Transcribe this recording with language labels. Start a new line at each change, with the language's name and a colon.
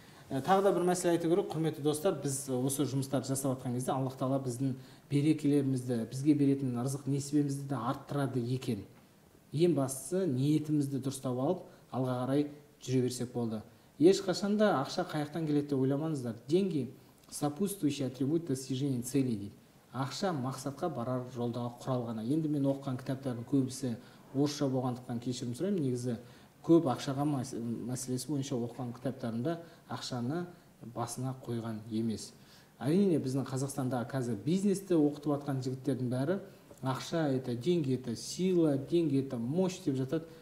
Kazakh: Тағы да бір мәселе айту керек, құрметті достар, біз осы жұмыстарды жасап жатқан кезде Аллах тағала біздің берекелерімізді, бізге беретін рызық несібемізді де арттырады екен. Ең бастысы ниетімізді дұрыстап алып, алға қарай жүре берсек болды. Ешқашанда ақша қаяқтан келеді деп ойламаңыздар.
Russian: Деньги сопутствующий атрибут достижения целей
Kazakh: дейді. Ақша мақсатқа барар жолдағы құрал ғана. Енді мен оқыған кітаптардың көбісі орысша болғандықтан кешірім сұраймын. Негізі көп ақшаға мәселесі бойынша оқыған кітаптарында ақшаны басына қойған емес. Әрине біздің Қазақстанда қазір бизнесті оқытып жатқан жігіттердің бәрі ақша
Russian: это деньги, это сила, деньги это мощь
Kazakh: деп жатады.